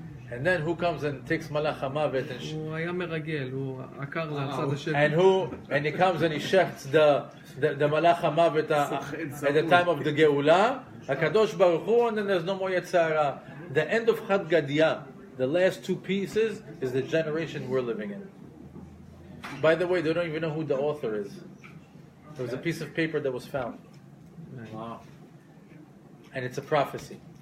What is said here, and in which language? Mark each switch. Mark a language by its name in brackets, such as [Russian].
[English] And then who comes and takes Malach HaMavet and [Hebrew] הוא היה מרגל, הוא עקר לצד השני. [English] and he comes and he shefts the Malach HaMavet at the time of the Geulah, HaKadosh Baruch Hu, and then there's no more Yetzer Hara. The end of Chad Gadya, the last two pieces, is the generation we're living in. By the way, they don't even know who the author is. There was a piece of paper that was found. Wow. And it's a prophecy.